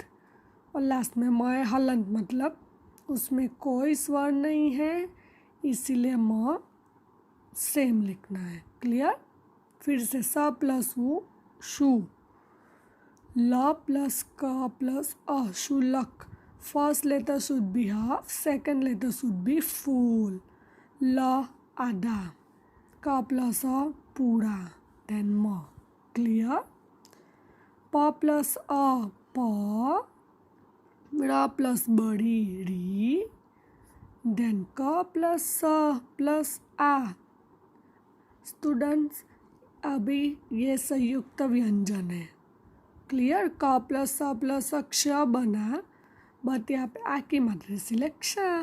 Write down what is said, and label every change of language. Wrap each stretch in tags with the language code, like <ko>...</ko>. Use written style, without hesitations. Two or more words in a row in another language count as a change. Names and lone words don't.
<hi>और लास्ट में म हलंत, मतलब उसमें कोई स्वर नहीं है, इसीलिए म सेम लिखना है. क्लियर. फिर से स प्लस उ शु, ल प्लस क प्लस अ शुलक.</hi> <en>first letter should be half, second letter should be full.</en> <hi>ल आधा, क प्लस अ पूरा, देन म. क्लियर. प प्लस अ प, र प्लस बड़ी री, देन क प्लस स प्लस आ. स्टूडेंट्स अभी ये संयुक्त व्यंजन है. क्लियर. क प्लस स प्लस अक्ष बना, बट यहाँ पे आ की मात्रा सिलेक्ट श.</hi>